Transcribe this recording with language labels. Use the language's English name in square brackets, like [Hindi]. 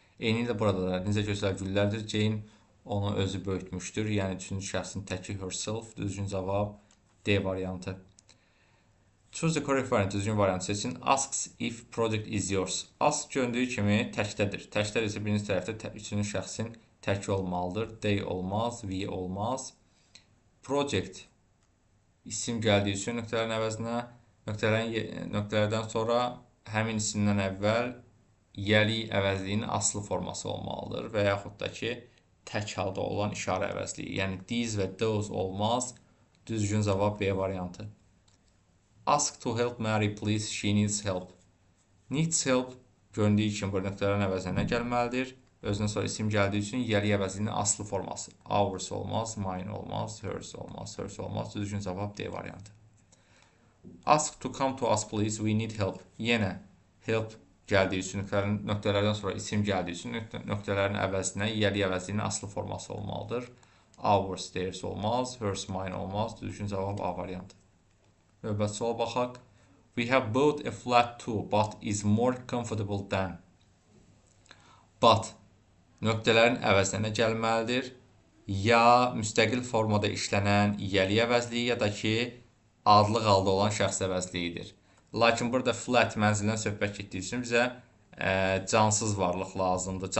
[Azerbaijani] Eyni ilə burada da necə gözəl güllərdir. Jane onu özü böyütmüşdür. Yəni üçüncü şəxsin təki herself. Düzgün cavab D variantı. [English] Choose the correct variant. [Azerbaijani] Düzgün variant seçin. [English] Asks if project is yours. [Azerbaijani] Ask göründüyü kimi təkdədir. Təkdədir isə birinci tərəfdə üçüncü şəxsin təki olmalıdır. They olmaz, we olmaz. Project isim gəldiyi üçün nöqtələrin əvəzinə nöqtələrdən sonra həmin isimdən əvvəl yiyəlik əvəzliyinin aslı forması olmalıdır və yaxud da ki tək halda olan işarə əvəzliyi. Yəni these və those olmaz. Düzgün cavab B variantı. [English] Ask to help Mary please, she needs help. [Azerbaijani] Needs help göründüyü kimi bu nöqtələrin əvəzinə gəlməlidir. Özündən sonra isim gəldiyi üçün yiyəlik əvəzliyinin aslı forması. Ours olmaz, mine olmaz, hers olmaz, hers olmaz. Düzgün cavab D variantı. [English] Ask to come to us please, we need help. [Azerbaijani] Yenə help gəldiyi üçün nöqtələrdən sonra isim gəldiyi üçün nöqtələrin əvəzinə yiyəlik əvəzliyinin aslı forması olmalıdır. Ours, theirs olmaz, hers, mine olmaz. Düzgün cavab A variantı. Növbəti suala baxaq. [English] We have bought a flat too, but is more comfortable than. [Azerbaijani] But nöqtələrin əvəzinə gəlməlidir. Ya müstəqil formada işlənən yiyəlik əvəzliyi ya da ki adlıq halda olan şəxs əvəzliyidir. Lakin burada flat mənzildən söhbət getdiyi üçün bizə cansız varlıq lazımdır.